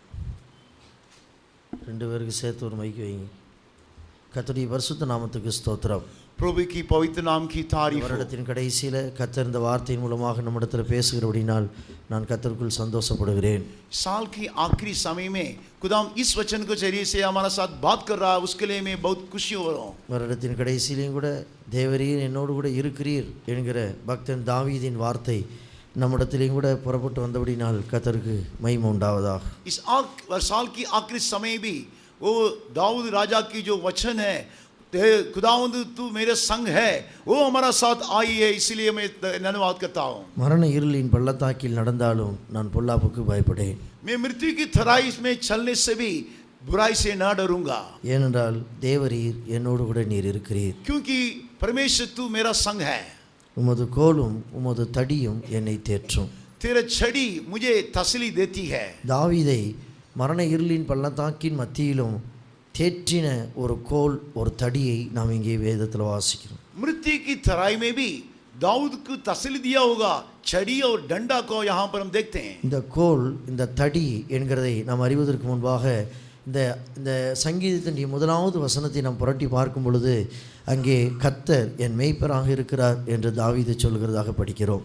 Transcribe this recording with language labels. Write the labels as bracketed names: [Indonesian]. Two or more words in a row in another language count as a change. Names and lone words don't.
[Tamil] 2 பேருக்கு சேர்த்து ஒரு மைக் வைங்க. கர்த்தருடைய பரிசுத்த நாமத்துக்கு ஸ்தோத்திரம். [Hindi] प्रभु की पवित्र नाम की तारीफ. [Tamil] வருடத்தின் கடைசியில் கர்த்தர் இந்த வார்த்தையின் மூலமாக நம்மிடத்தில் பேசுகிறபடினால் நான் கர்த்தருக்குள் சந்தோஷப்படுகிறேன். [Hindi] साल की आखिरी समय में खुदाम इस वचन को जरिए से हमारा साथ बात कर रहा है, उसके लिए मैं बहुत खुशी हो रहा हूँ. [Tamil] வருடத்தின் கடைசியிலையும் கூட தேவரீர் என்னோடு கூட இருக்கிறீர் என்கிற பக்தன் தாவீதின் வார்த்தை நம்மிடத்திலையும் கூட புறப்பட்டு வந்தபடினால் கர்த்தருக்கு மகிமை உண்டாவதாக. [Hindi] इस साल की आखिरी समय भी वो दाऊद राजा की जो वचन है, खुदावंद तू मेरे संग है, वो हमारा साथ आई है, इसलिए मैं धन्यवाद करता हूँ. [Tamil] மரண இருளின் பள்ளத்தாக்கில் நடந்தாலும் நான் பொல்லாப்புக்கு பயப்படேன். [Hindi] मैं मृत्यु की तराई में चलने से भी बुराई से न डरूंगा. [Tamil] ஏனென்றால் தேவரீர் என்னோடு கூட நீர் இருக்கிறீர். [Hindi] क्योंकि परमेश्वर तू मेरा संग है. [Tamil] உமது கோலும் உமது தடியும் என்னை தேற்றும். [Hindi] तेरा छड़ी मुझे तसल्ली देती है. [Tamil] தாவீதை மரண இருளின் பள்ளத்தாக்கின் மத்தியிலும் தேற்றின ஒரு கோல் ஒரு தடியை நாம் இங்கே வேதத்தில் வாசிக்கிறோம். [Hindi] मृत्यु की तराई में भी दाऊद को तसल्ली दिया होगा, छड़ी और डंडा को यहाँ पर हम देखते हैं. [Tamil] இந்த கோல் இந்த தடி என்கிறதை நாம் அறிவதற்கு முன்பாக இந்த சங்கீதத்தின் முதலாவது வசனத்தை நாம் புரட்டி பார்க்கும் பொழுது அங்கே கர்த்தர் என் மேய்ப்பராக இருக்கிறார் என்று தாவீது சொல்கிறதாக படிக்கிறோம்.